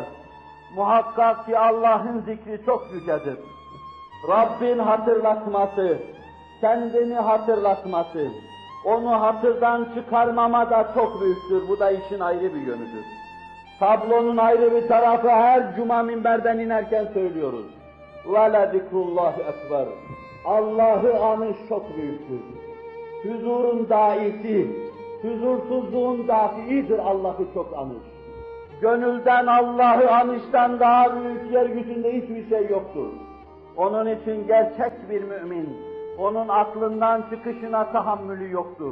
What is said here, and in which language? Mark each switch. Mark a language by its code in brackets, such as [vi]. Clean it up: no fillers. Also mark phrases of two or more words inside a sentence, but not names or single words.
[tr] Muhakkak ki Allah'ın zikri çok yücedir. Rabbin hatırlatması, kendini hatırlatması, onu hatırdan çıkarmama da çok büyüktür. Bu da işin ayrı bir yönüdür. Tablonun ayrı bir tarafı her cuma minberden inerken söylüyoruz. [ar] وَلَا ذِكْرُ اللّٰهِ ekber. [tr] Allah'ı anış çok büyüktür. Huzurun daisi, huzursuzluğun dafiidir Allah'ı çok anış. Gönülden Allah'ı anıştan daha büyük yeryüzünde hiçbir şey yoktur. Onun için gerçek bir mümin, onun aklından çıkışına tahammülü yoktur.